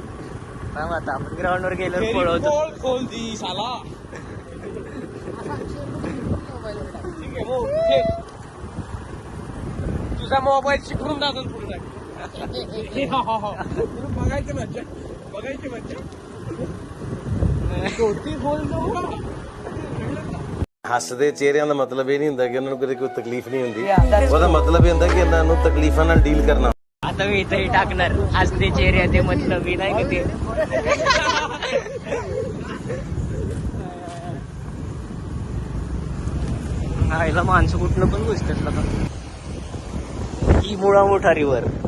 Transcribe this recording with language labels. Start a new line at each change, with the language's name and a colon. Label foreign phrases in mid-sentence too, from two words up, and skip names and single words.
Marathi: थांब आता आपण ग्राउंड वर गेलो पळवतो.
Hindi: खोल दी साला.
Marathi: तुझा मोबाईल शिकवून दाखल पुढे बघायची मज्जा.
Punjabi: ਹੱਸਦੇ ਚਿਹਰਿਆਂ ਦਾ ਮਤਲਬ ਇਹ ਨਹੀਂ ਹੁੰਦਾ ਕਿ ਉਹਨਾਂ ਨੂੰ ਕਦੇ ਕੋਈ ਤਕਲੀਫ ਨਹੀਂ ਹੁੰਦੀ. ਉਹਦਾ ਮਤਲਬ ਇਹ ਹੁੰਦਾ ਕਿ ਇਹਨਾਂ ਨੂੰ ਤਕਲੀਫਾਂ ਨਾਲ ਡੀਲ ਕਰਨਾ.
Marathi: आता मी इथंही टाकणार
Hindi: हसते चेहरे
Marathi: ते मतलब मी नाही का ते. आईला माणसं कुठनं पण घुसतात ना ही मुळा मोठारीवर.